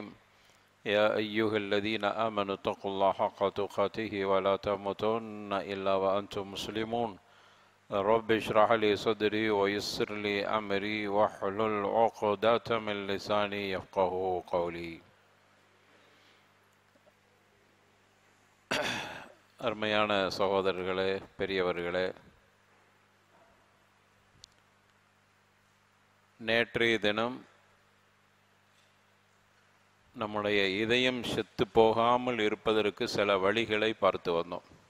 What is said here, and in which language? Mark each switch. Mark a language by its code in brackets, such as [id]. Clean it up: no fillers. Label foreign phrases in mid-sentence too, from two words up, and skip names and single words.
[ar] يا أيها الذين آمنوا اتقوا الله حق تقاته ولا تموتن إلا وأنتم مسلمون. رب اشرح لي صدري ويسر لي أمري واحلل عقدة من لساني يفقهوا قولي. [ta] அருமையான சகோதரர்களே, பெரியவர்களே, நேற்றைய தினம் நம்முடைய இதயம் செத்து போகாமல் இருப்பதற்கு சில வழிகளை பார்த்து வந்தோம்.